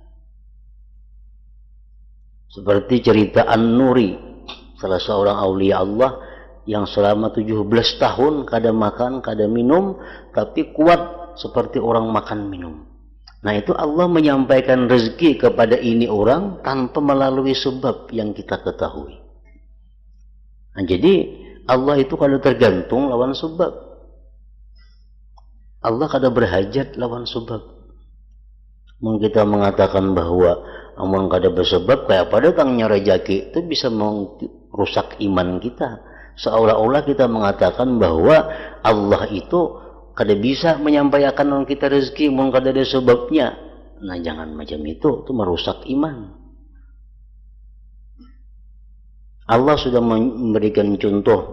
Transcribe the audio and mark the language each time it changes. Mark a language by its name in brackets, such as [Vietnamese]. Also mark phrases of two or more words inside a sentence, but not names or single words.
[Indonesian] Seperti cerita An-Nuri, salah seorang aulia Allah yang selama 17 tahun kada makan, kada minum, tapi kuat seperti orang makan minum. Nah itu Allah menyampaikan rezeki kepada ini orang tanpa melalui sebab yang kita ketahui. Nah, jadi Allah itu kada tergantung lawan sebab. Allah kada berhajat lawan sebab. Kita mengatakan bahwa amun kada bersebab kayak apa datangnya rezeki itu bisa merusak iman kita. Seolah-olah kita mengatakan bahwa Allah itu kada bisa menyampaikan kita rezeki mun kada ada sebabnya. Nah jangan macam itu merusak iman. Allah sudah memberikan contoh.